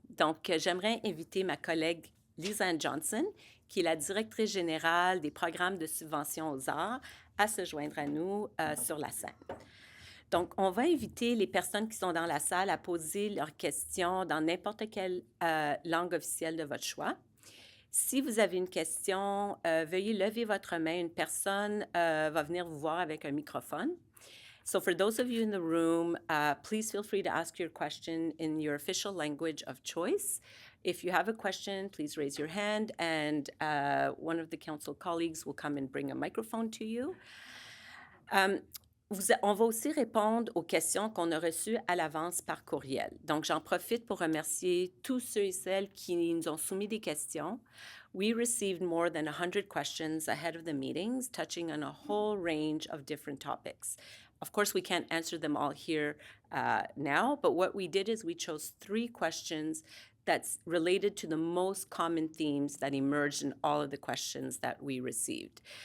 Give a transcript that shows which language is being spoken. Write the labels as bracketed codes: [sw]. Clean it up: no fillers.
[fr] Donc, j'aimerais inviter ma collègue Lisa-Anne Johnson, qui est la directrice générale des programmes de subvention aux arts, à se joindre à nous sur la scène. Donc, on va inviter les personnes qui sont dans la salle à poser leurs questions dans n'importe quelle langue officielle de votre choix. Si vous avez une question, veuillez lever votre main. Une personne va venir vous voir avec un microphone. [en] So for those of you in the room, please feel free to ask your question in your official language of choice. If you have a question, please raise your hand, and one of the council colleagues will come and bring a microphone to you. [fr] On va aussi répondre aux questions qu'on a reçues à l'avance par courriel. Donc, j'en profite pour remercier tous ceux et celles qui nous ont soumis des questions. [en] We received more than 100 questions ahead of the meetings, touching on a whole range of different topics. Of course, we can't answer them all here now, but what we did is we chose 3 questions that's related to the most common themes that emerged in all of the questions that we received.